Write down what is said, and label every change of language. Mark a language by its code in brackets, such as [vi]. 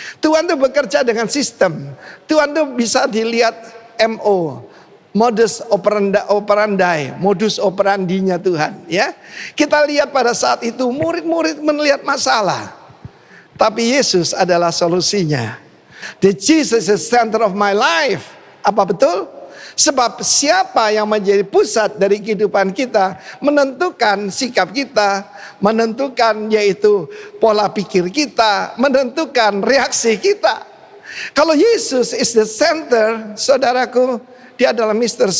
[id] Tuhan itu bekerja dengan sistem. Tuhan itu bisa dilihat MO, modus operandi, modus operandinya Tuhan ya. Kita lihat pada saat itu murid-murid melihat masalah, tapi Yesus adalah solusinya. [en] The Jesus is the center of my life. [id] Apa betul? Sebab siapa yang menjadi pusat dari kehidupan kita, menentukan sikap kita, menentukan yaitu pola pikir kita, menentukan reaksi kita. Kalau Yesus [en] is the center, [id] saudaraku, dia adalah Mr.